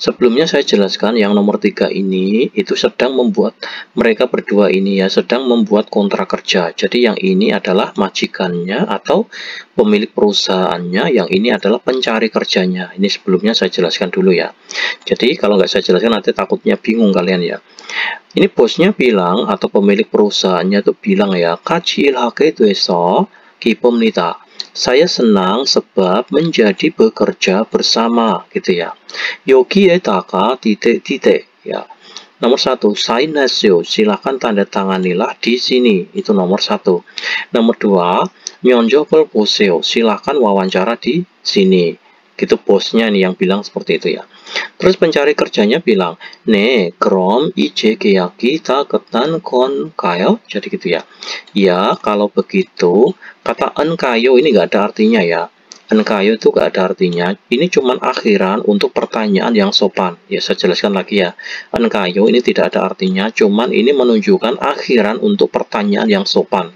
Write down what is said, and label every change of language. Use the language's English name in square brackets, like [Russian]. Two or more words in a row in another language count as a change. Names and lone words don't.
[Indonesian] Sebelumnya saya jelaskan yang nomor 3 ini itu sedang membuat, mereka berdua ini ya sedang membuat kontrak kerja. Jadi yang ini adalah majikannya atau pemilik perusahaannya, yang ini adalah pencari kerjanya. Ini sebelumnya saya jelaskan dulu ya. Jadi kalau nggak saya jelaskan nanti takutnya bingung kalian ya. Ini bosnya bilang atau pemilik perusahaannya itu bilang ya, [Korean] 같이 일하게 돼서 기쁩니다. [Indonesian] Saya senang sebab menjadi bekerja bersama gitu ya. 여기에다가 titik-titik ya. Nomor 1, 사인하세요. Silakan tanda tanganilah di sini. Itu nomor 1. Nomor 2, [Korean] 면접을 보세요. [Indonesian] Silakan wawancara di sini. Gitu bosnya nih yang bilang seperti itu ya. Terus pencari kerjanya bilang, [Korean] 네, 그럼 이제 계약이 다 끝난 건가요? [Indonesian] Jadi gitu ya. Ya, kalau begitu, kata enkayo ini nggak ada artinya ya. Enkayo itu nggak ada artinya. Ini cuman akhiran untuk pertanyaan yang sopan. Ya, saya jelaskan lagi ya. Enkayo ini tidak ada artinya, cuman ini menunjukkan akhiran untuk pertanyaan yang sopan.